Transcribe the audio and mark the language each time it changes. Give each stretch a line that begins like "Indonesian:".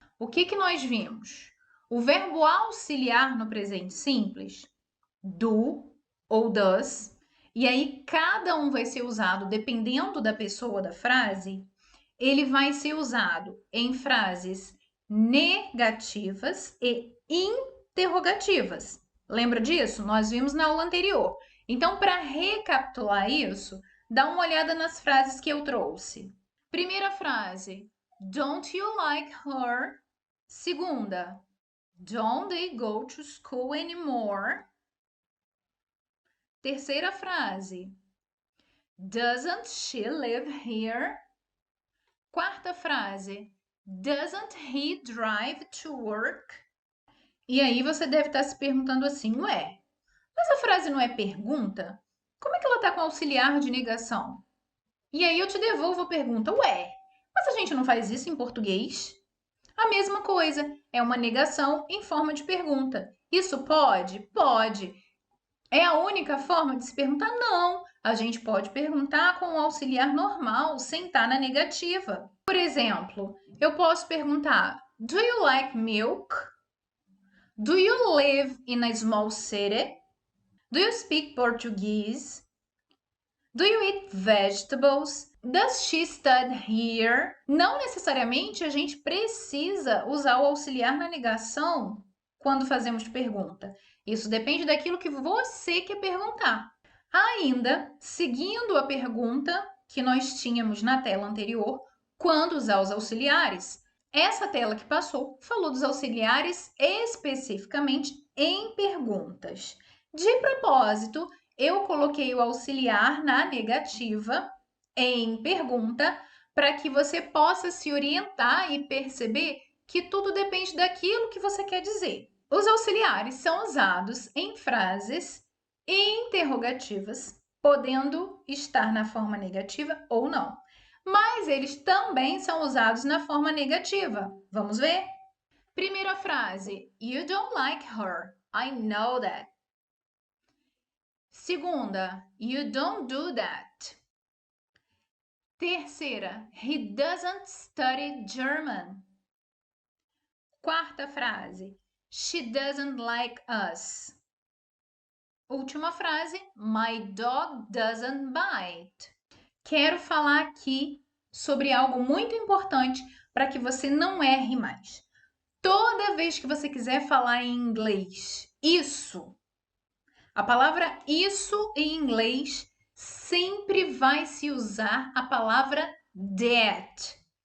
Portuguese: O que nós vimos? O verbo auxiliar no presente simples, do ou does, e aí cada um vai ser usado dependendo da pessoa da frase, ele vai ser usado em frases negativas e interrogativas. Lembra disso? Nós vimos na aula anterior. Então, para recapitular isso, dá uma olhada nas frases que eu trouxe. Primeira frase,
English: don't you like her?
Portuguese: Segunda,
English: don't they go to school anymore?
Portuguese: Terceira frase,
English: doesn't she live here?
Portuguese: Quarta frase,
English: doesn't he drive to work?
Portuguese: E aí você deve estar se perguntando assim, ué, mas a frase não é pergunta? Como é que ela está com auxiliar de negação? E aí eu te devolvo a pergunta, ué, mas a gente não faz isso em português? A mesma coisa, é uma negação em forma de pergunta. Isso pode? Pode. É a única forma de se perguntar? Não. A gente pode perguntar com o auxiliar normal, sem estar na negativa. Por exemplo, eu posso perguntar:
English: do you like milk? Do you live in a small city? Do you speak Portuguese? Do you eat vegetables? Does she study here?
Portuguese: Não necessariamente a gente precisa usar o auxiliar na negação quando fazemos pergunta. Isso depende daquilo que você quer perguntar. Ainda, seguindo a pergunta que nós tínhamos na tela anterior, quando usar os auxiliares, essa tela que passou falou dos auxiliares especificamente em perguntas. De propósito, eu coloquei o auxiliar na negativa em pergunta para que você possa se orientar e perceber que tudo depende daquilo que você quer dizer. Os auxiliares são usados em frases interrogativas, podendo estar na forma negativa ou não. Mas eles também são usados na forma negativa. Vamos ver? Primeira frase:
English: You don't like her. I know that.
Portuguese: Segunda,
English: you don't do that.
Portuguese: Terceira,
English: he doesn't study German.
Portuguese: Quarta frase,
English: she doesn't like us.
Portuguese: Última frase,
English: my dog doesn't bite.
Portuguese: Quero falar aqui sobre algo muito importante para que você não erre mais. Toda vez que você quiser falar em inglês, isso, a palavra isso em inglês sempre vai se usar a palavra that.